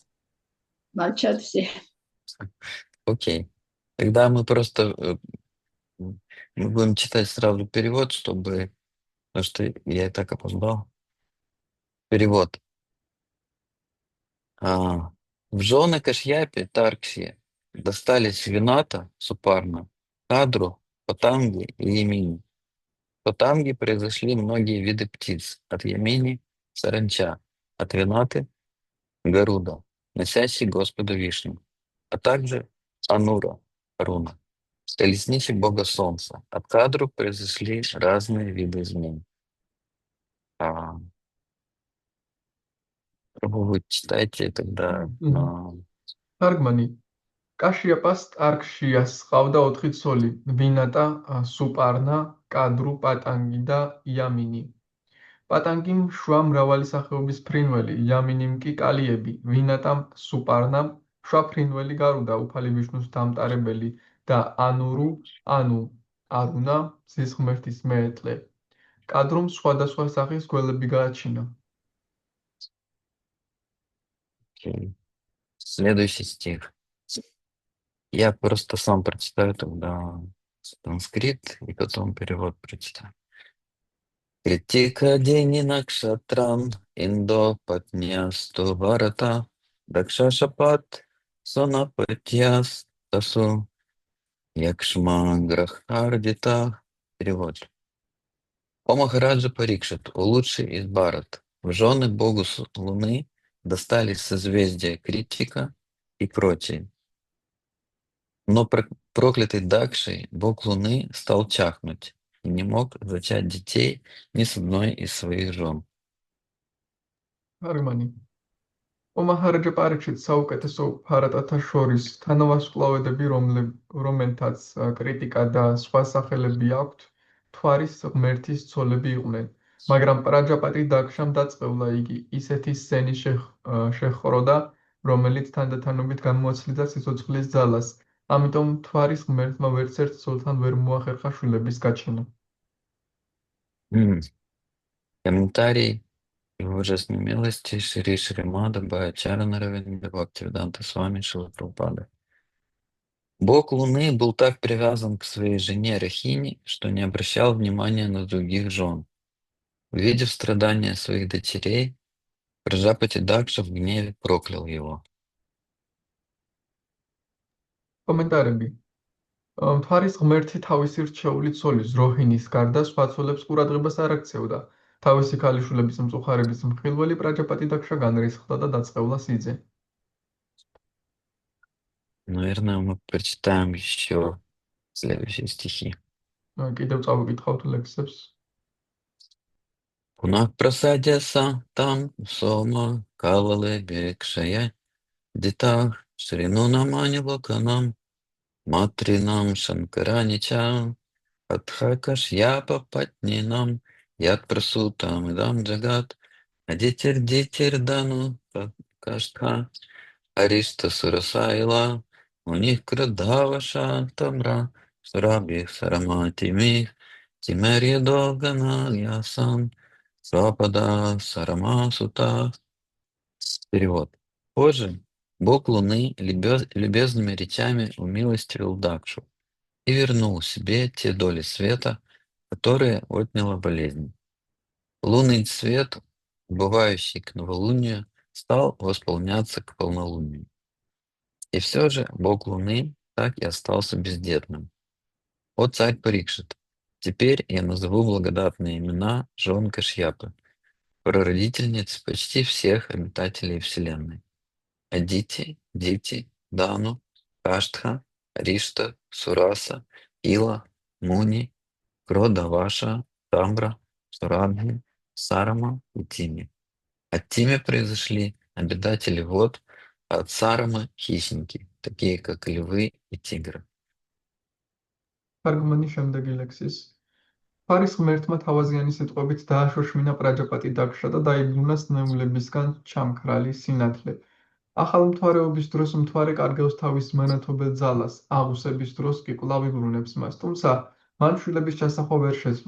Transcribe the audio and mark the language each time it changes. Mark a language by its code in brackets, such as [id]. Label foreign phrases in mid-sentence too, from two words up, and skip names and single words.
[ru] Молчат все. Окей. Тогда мы просто мы будем читать сразу перевод, чтобы... Потому что я и так опоздал. Перевод. В жены Кашьяпе, Тарксия достались Вината, Супарна, Кадру, Патанги и Ямини. В Патанге произошли многие виды птиц. От Ямини — саранча, от Винаты — Гаруда, носящий Господу Вишню, а также Анура, руна, колесницы бога солнца. От Кадру произошли разные виды змей. Вы читайте тогда. [ka] თარგმანი. კაშიაპას ტარკშიას ჰყავდა 4 ცოლი: ვინატა, სუპარნა, კადრუ, პატანგი და იამინი. პატანგიმ შვა მრავალი სახეობის ფრინველი, იამინიმ კი კალიები, ვინატამ, სუპარნამ შვა ფრინველი გარუდა, უფალი ვიშნუს დამტარებელი და ანურუ, ანუ არუნა, მზის ღმერთის მეეტლე. კადრუმ სხვადასხვა სახის გველები გააჩინა. [ru] Окей. Следующий стих. Я просто сам прочитаю тогда санскрит и потом перевод прочитаю. [sa] कृत्तिका दीनि नक्षत्राणि, इन्दोः पत्न्यस्तु भारत, दक्षशापात्, सोऽनपत्यस् तासु, यक्ष्म ग्रहार्दितः. [ru] Перевод. О Махараджа Парикшит, о лучший из Барат, в жены богу Луны достались созвездия Критика и прочие. Но проклятый Дакшей, бог Луны, стал чахнуть и не мог зачать детей ни с одной из своих жен. [ka] თარგმანი. ომაჰარაჯა პარიქშით საუკეთესო ფარატათა შორის თანავარსკვლავედები, რომელთაც კრიტიკა და სხვა სახელები აქვთ, მთვარის ღმერთის ცოლები იყვნენ. მაგრამ პრაჯაპატი დაქშამ დაწყევლა იგი ისეთი სცენი შეჰყროდა, რომელიც თანდათანობით გამოაცლიდა სიცოცხლის ძალას. ამიტომ მთვარის ღმერთმა ვერცერთ ცოლთან ვერ მოახერხა შვილების გაჩენა. [ru] Комментарий Его божественной милости Шри Шримада Бхаачарья Равиндра Бхактивиданта Свами Шрила Прабхупады. Бог Луны был так привязан к своей жене Рахини, что не обращал внимания на других жен. Увидев страдания своих дочерей, Праджапати Дакша в гневе проклял его. [ka] კომენტარები. მთვარის ღმერთი თავისი რჩეული ცოლის როჰინის გარდა სხვა ცოლებს ყურადღებას არ აქცევდა. თავისი ქალიშვილების მწუხარების მხილველი პრაჯაპატი დაქშა განრისხდა და დაწყევლა სიძე. [ru] Наверное, мы прочитаем еще следующие стихи. [ka] კიდევ წავიკითხავთ ლექსებს. [sa] पुनः प्रसाद्य तं सोमः कला लेभे क्षये दिताः शृणु नामानि लोकानां मातॄणां शंकराणि च अथ कश्यप पत्नीनां यत् प्रसूतम् इदं जगत् अदितेर् दनुः काष्ठा अरिष्टा सुरसा इला मुनिः क्रोधवशा ताम्रा सुरभिः सरमा तिमिः तिमेर् यादोगणा आसन् श्वापदाः सरमासुताः. [ru] Перевод. Позже бог Луны любезными речами умилостивил Дакшу и вернул себе те доли света, которые отняла болезнь. Лунный цвет, убывающий к новолунию, стал восполняться к полнолунию. И все же бог Луны так и остался бездетным. О царь Парикшит! Теперь я назову благодатные имена жен Кашьяпы, прародительниц почти всех обитателей Вселенной. Адити, Дити, Дану, Каштха, Ришта, Сураса, Ила, Муни, Кродаваша, Тамбра, Сурадхи, Сарама и Тими. От Тими произошли обитатели вод, а от Сарамы — хищники, такие как львы и тигры. [ka] თარგმანი შემდეგი ლექსის. ფარის ღმერთმა თავაზიანი სიტყვებით დააშოშმინა პრაჯაპატი დაქშა და დაიბრუნა სნეულებისგან ჩამქრალი სინათლე. ახალ მთვარეობის დროს მთვარე კარგავს თავის მანათობელ ძალას, აღუსების დროს კი კვლავ იბრუნებს მას, თუმცა მან შვილების ჩასახვა ვერ შეძლო.